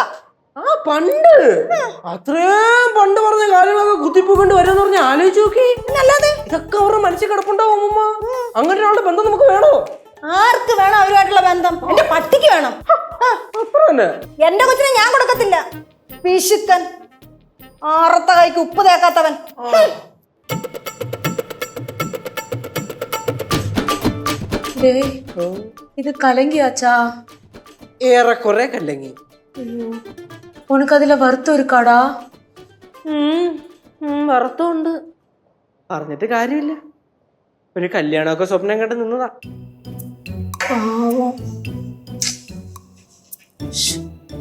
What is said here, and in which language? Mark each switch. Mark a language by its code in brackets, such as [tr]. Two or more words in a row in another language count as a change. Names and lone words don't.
[ml] ആ പണ്ട് അത്രയും പണ്ട് പറഞ്ഞ കാര്യങ്ങളൊക്കെ കുത്തിപ്പോയിക്കൊണ്ട് വരുമെന്ന് പറഞ്ഞ ആലോചിച്ച് നോക്കി. അല്ലാതെ ഇതൊക്കെ അവരുടെ മനസ്സിൽ കിടപ്പുണ്ടാവും അമ്മൂമ്മ. അങ്ങനെ ഒരാളുടെ ബന്ധം നമുക്ക് വേണോ? ആർക്ക് വേണം അവരുമായിട്ടുള്ള ബന്ധം? എന്റെ പട്ടിക്ക് വേണം. അത്ര തന്നെ. എന്റെ കൊച്ചിനെ ഞാൻ കൊടുക്കത്തില്ല. പിശുക്കൻ, ആറത്ത കൈക്ക് ഉപ്പ് തേക്കാത്തവൻ. [ta] டேய் இது கலங்கியாச்சா? [ml] ഏറെക്കുറെ കല്ലങ്ങി. [ta] உனக்கு அதுல வருத்தம் இருக்காடா? [ml] വറുത്തുണ്ട്. പറഞ്ഞിട്ട് കാര്യമില്ല. ഒരു കല്യാണമൊക്കെ സ്വപ്നം കണ്ട് നിന്നതാ. [ta] பாவம்.